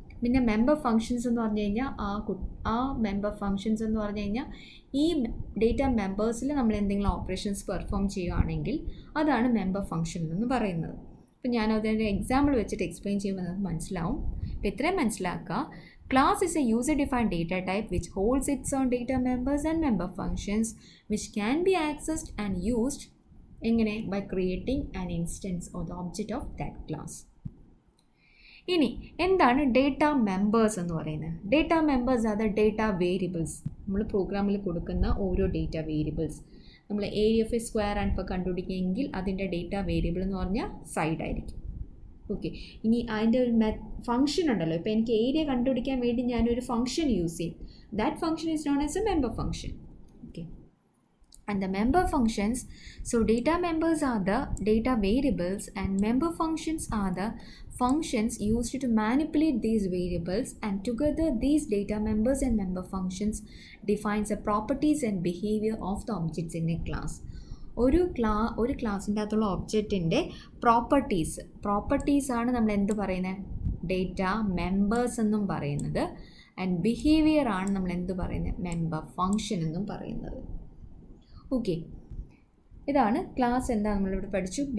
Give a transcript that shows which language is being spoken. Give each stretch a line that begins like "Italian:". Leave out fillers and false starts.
Malayalam: പിന്നെ member functions എന്ന് പറഞ്ഞു കഴിഞ്ഞാൽ ആ മെമ്പർ ഫങ്ഷൻസ് എന്ന് പറഞ്ഞു കഴിഞ്ഞാൽ ഈ ഡേറ്റ മെമ്പേഴ്സിൽ നമ്മൾ എന്തെങ്കിലും ഓപ്പറേഷൻസ് പെർഫോം ചെയ്യുകയാണെങ്കിൽ അതാണ് മെമ്പർ ഫങ്ഷൻ എന്ന് പറയുന്നത്. അപ്പോൾ ഞാൻ അതിൻ്റെ എക്സാമ്പിൾ വെച്ചിട്ട് എക്സ്പ്ലെയിൻ ചെയ്യുമ്പോൾ നമുക്ക് മനസ്സിലാവും. അപ്പോൾ ഇത്രയും മനസ്സിലാക്കുക.
English: Class is a user-defined data type which holds its own data members and member functions which can be accessed and used by creating an instance or the object of that class.
Malayalam: ഇനി എന്താണ് data members എന്ന് പറയുന്നത്? Data members അത് data variables. നമ്മൾ പ്രോഗ്രാമിൽ കൊടുക്കുന്ന ഓരോ data variables നമ്മൾ ഏരിയ ഓഫ് എ സ്ക്വയർ ആണ് ഇപ്പോൾ കണ്ടുപിടിക്കുകയെങ്കിൽ അതിൻ്റെ ഡേറ്റ വേരിയബിൾ എന്ന് പറഞ്ഞാൽ സൈഡ് ആയിരിക്കും. ഓക്കെ, ഇനി അതിൻ്റെ ഒരു ഫംഗ്ഷൻ ഉണ്ടല്ലോ. ഇപ്പോൾ എനിക്ക് ഏരിയ കണ്ടുപിടിക്കാൻ വേണ്ടി ഞാനൊരു ഫംഗ്ഷൻ യൂസ് ചെയ്യും.
English: That function is known as a member function. Okay, and the member functions, so data members are the data variables and member functions are the functions used to manipulate these variables, and together these data members and member functions defines the properties and behavior of the objects in a class.
Malayalam: ഒരു ക്ലാസ്സിൻ്റെ അകത്തുള്ള ഒബ്ജക്റ്റിൻ്റെ properties ആണ് നമ്മൾ എന്ത് പറയുന്നത്? Data members എന്നും പറയുന്നത്. And behaviour ആണ് നമ്മൾ എന്ത് പറയുന്നത്? മെമ്പർ ഫങ്ഷൻ എന്നും പറയുന്നത്. ഓക്കെ, ഇതാണ് ക്ലാസ്. എന്താ നമ്മളിവിടെ പഠിച്ചു?